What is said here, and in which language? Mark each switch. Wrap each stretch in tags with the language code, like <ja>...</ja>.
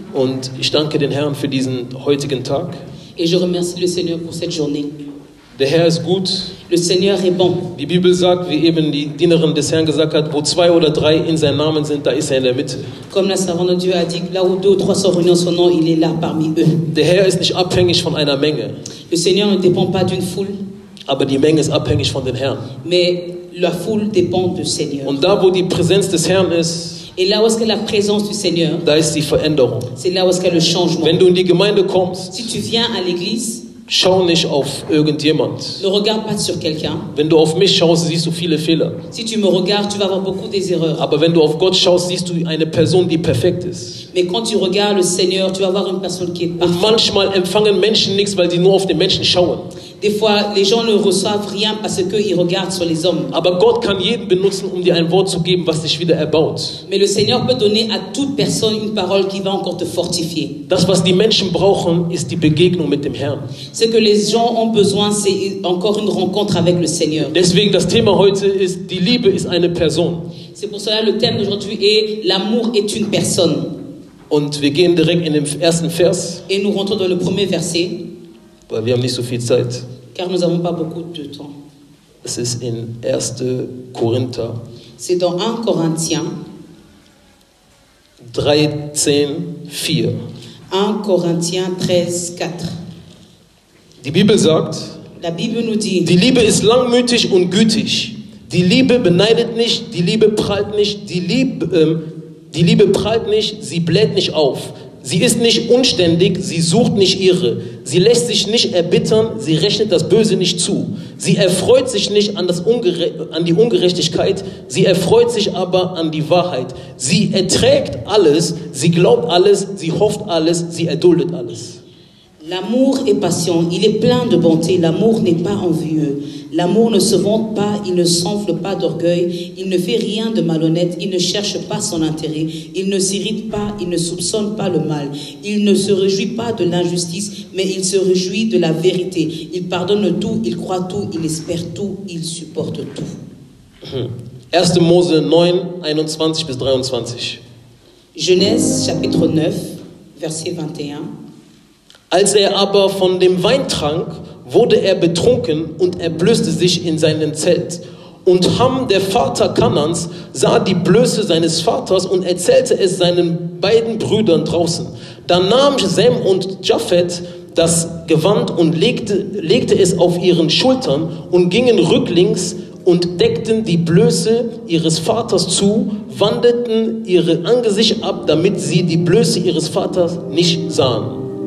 <de>und ich danke den Herrn für diesen heutigen Tag.</de> <fr>et je remercie le Seigneur pour cette journée.</fr> <de>Der Herr ist gut.</de> <fr>Le Seigneur est bon.</fr> <de>Die Bibel sagt, wie eben die Dienerin des Herrn gesagt hat, wo 2 oder 3 in seinem Namen sind, da ist er in der Mitte.</de> <fr>Comme la servante de Dieu a dit, là où 2 ou 3 sont réunis en son nom, il est là parmi eux.</fr> <de>Der Herr ist nicht abhängig von einer Menge,</de> <fr>Le Seigneur ne dépend pas d'une foule,</fr> <de>aber die Menge ist abhängig von den Herrn.</de> <fr>mais la foule dépend du Seigneur.</fr> <de>Und da, wo die Präsenz des Herrn ist,</de> <fr>Et là où est-ce que la présence du Seigneur,</fr> <de>da ist die Veränderung.</de> <fr>c'est là où est-ce qu'il y a le changement.</fr> <de>Wenn du in die Gemeinde kommst,</de> <fr>Si tu viens à l'église,</fr> <de>schau nicht auf irgendjemand.</de> <fr>ne regarde pas sur quelqu'un.</fr> <de>Wenn du auf mich schaust, siehst du viele Fehler.</de> <fr>Si tu me regardes, tu vas avoir beaucoup des erreurs.</fr> <de>Aber wenn du auf Gott schaust, siehst du eine Person, die perfekt ist.</de> <fr>Mais quand tu regardes le Seigneur, tu vas voir une personne qui est</fr> <de>Und</de> <fr>parfaite.</fr> <de>manchmal empfangen Menschen nichts, weil sie nur auf den Menschen schauen.</de> <fr>Des fois, les gens ne reçoivent rien parce qu'ils regardent sur les hommes.</fr> <de>Aber Gott kann jeden benutzen, um dir ein Wort zu geben, was dich wieder erbaut.</de> <fr>Mais le Seigneur peut donner à toute personne une parole qui va encore te fortifier.</fr> <de>Das, was die Menschen brauchen, ist die Begegnung mit dem Herrn.</de> <fr>Ce que les gens ont besoin, c'est encore une rencontre avec le Seigneur.</fr> <de>Deswegen das Thema heute ist, die Liebe ist eine Person.</de> <fr>C'est pour cela le thème d'aujourd'hui est l'amour est une personne.</fr> <de>Und wir gehen direkt in den ersten Vers,</de> <fr>Et nous rentrons dans le premier verset,</fr> <de>weil wir haben nicht so viel Zeit.</de> <fr>car nous n'avons pas beaucoup de temps.</fr> <de>Es ist in 1. Korinther</de> <fr>C'est dans 1 Corinthiens, 13,4. 1 Corinthiens 13, 4.</fr> <de>Die Bibel sagt,</de> <fr>La Bible nous dit,</fr> <de>die Liebe ist langmütig und gütig. Die Liebe beneidet nicht, die Liebe prahlt nicht, die Liebe prahlt nicht, sie bläht nicht auf. Sie ist nicht unständig, sie sucht nicht ihre. Sie lässt sich nicht erbittern, sie rechnet das Böse nicht zu. Sie erfreut sich nicht an die Ungerechtigkeit, sie erfreut sich aber an die Wahrheit. Sie erträgt alles, sie glaubt alles, sie hofft alles, sie erduldet alles.</de> <fr>l'amour est patient, il est plein de bonté, l'amour n'est pas envieux. L'amour ne se vante pas, il ne s'enfle pas d'orgueil, il ne fait rien de malhonnête, il ne cherche pas son intérêt, il ne s'irrite pas, il ne soupçonne pas le mal, il ne se réjouit pas de l'injustice, mais il se réjouit de la vérité. Il pardonne tout, il croit tout, il espère tout, il supporte tout.</fr> <de>1. Mose 9, 21 bis 23.</de> <fr>Genèse chapitre 9, verset 21.</fr> <de>Als er aber von dem Wein trank, wurde er betrunken und er blößte sich in seinem Zelt. Und Ham, der Vater Kanans, sah die Blöße seines Vaters und erzählte es seinen beiden Brüdern draußen. Dann nahm Sem und Japhet das Gewand und legte es auf ihren Schultern und gingen rücklings und deckten die Blöße ihres Vaters zu, wandten ihre Angesicht ab, damit sie die Blöße ihres Vaters nicht sahen.</de>